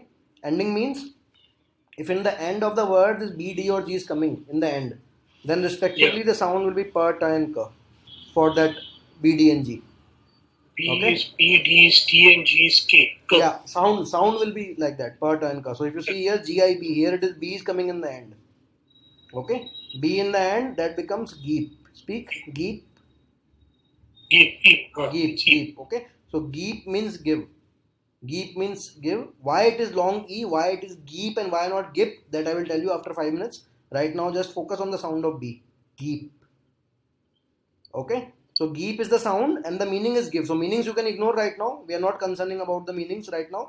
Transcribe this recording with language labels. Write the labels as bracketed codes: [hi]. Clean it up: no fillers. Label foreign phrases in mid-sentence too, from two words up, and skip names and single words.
[en] Ending means if in the end of the word this B, D, or G is coming in the end, then respectively the sound will be per, ta, and ka for that B, D, and G. B Okay. is P, D is T, and G is K. K. Yeah, sound will be like that, per, ta, and ka. So if you see here G, I, B, here it is B is coming in the end. Okay, B in the end, that becomes geep. Speak, geep, Geep, geep. geep, geep. Okay, so geep means give. Geep means give. Why it is long E, why it is geep, and why not gip, that I will tell you after 5 minutes. Right now, just focus on the sound of B. Geep. Okay, so geep is the sound and the meaning is give. So meanings you can ignore right now. We are not concerning about the meanings right now.